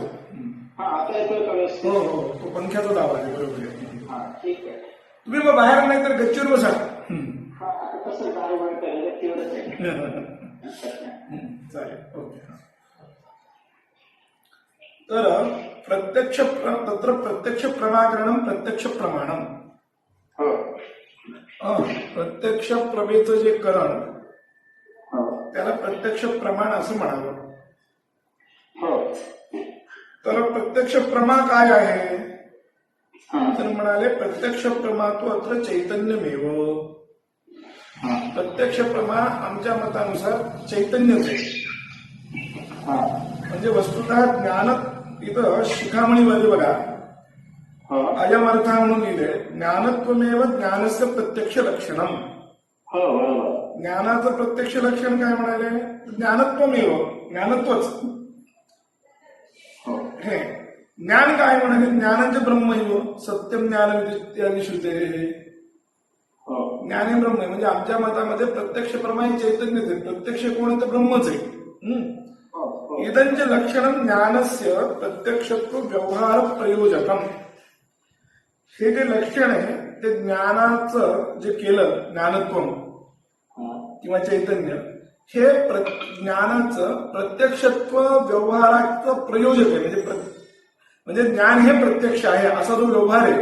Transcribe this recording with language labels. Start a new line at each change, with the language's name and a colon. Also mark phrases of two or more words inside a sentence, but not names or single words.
Marathi: आता येतोय का व्यवस्थित? हो हो, तो पंख्याचाच आवाज आहे. बरोबर आहे. ठीक आहे. तुम्ही मग बाहेर नाही तर गच्चीवर बसा. कसं काय म्हणतात तेवढंच आहे. चालेल, ओके.
Sanskrit: तर तत्र प्रत्यक्ष प्रमाकरणं प्रत्यक्ष प्रमाणम.
Marathi: हो, प्रत्यक्ष प्रमेचं जे करण त्याला प्रत्यक्ष प्रमाण असं म्हणावं. हो. तर प्रत्यक्ष प्रमा काय आहे तर म्हणाले प्रत्यक्ष प्रमा तो
Sanskrit: अत्र चैतन्यमेव.
Marathi: प्रत्यक्ष प्रमा आमच्या मतानुसार चैतन्यच आहे. म्हणजे वस्तुतः ज्ञान इथं शिखामणीमध्ये बघा अयमर्था म्हणून लिहिले
Sanskrit: ज्ञानत्वमेव ज्ञानस्य प्रत्यक्ष लक्षणम.
Marathi: हो, बरोबर. ज्ञानाचं प्रत्यक्ष लक्षण काय म्हणाले? ज्ञानत्वमेव, ज्ञानत्वच. हे ज्ञान काय म्हणाले?
Sanskrit: ज्ञानाचे ब्रह्मैव सत्यम ज्ञान इत्यादी श्रुते.
Marathi: ज्ञान हे ब्रह्म आहे. म्हणजे आमच्या मतामध्ये प्रत्यक्ष प्रमाणे चैतन्यच आहे. प्रत्यक्ष कोण आहे तर ब्रह्मच आहे.
Sanskrit: इदंच लक्षणं ज्ञानस्य प्रत्यक्षत्व व्यवहार प्रयोजकम.
Marathi: हे जे लक्षण आहे ते ज्ञानाचं जे केलं ज्ञानत्व किंवा चैतन्य हे ज्ञानाचं प्रत्यक्षत्व व्यवहाराचं प्रयोजक आहे. म्हणजे ज्ञान हे प्रत्यक्ष आहे असा जो व्यवहार आहे.